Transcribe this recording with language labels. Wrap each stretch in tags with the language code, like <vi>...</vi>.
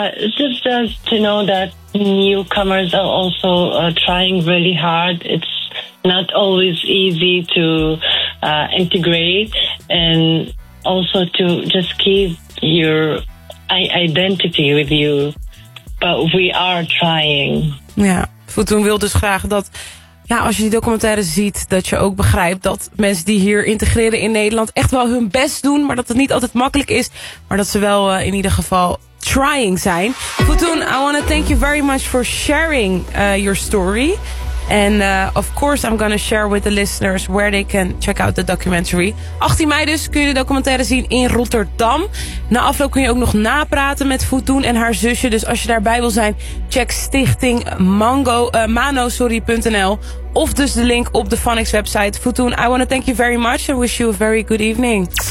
<en>Just to know that newcomers are also trying really hard. It's not always easy to integrate, and also to just keep your identity with you. But we are trying.</en> <nl>Ja, Futun wil dus graag dat, ja, als je die documentaire ziet, dat je ook begrijpt dat mensen die hier integreren in Nederland echt wel hun best doen, maar dat het niet altijd makkelijk is, maar dat ze wel in ieder geval trying zijn.</nl> <en>Futun, I want to thank you very much for sharing your story. And of course I'm going to share with the listeners where they can check out the documentary.</en> <nl>18 mei dus kun je de documentaire zien in Rotterdam. Na afloop kun je ook nog napraten met Futun en haar zusje. Dus als je daarbij wil zijn, check stichting mano.nl. Of dus de link op de Funix website.</nl> <en>Futun, I want to thank you very much and wish you a very good evening.</en>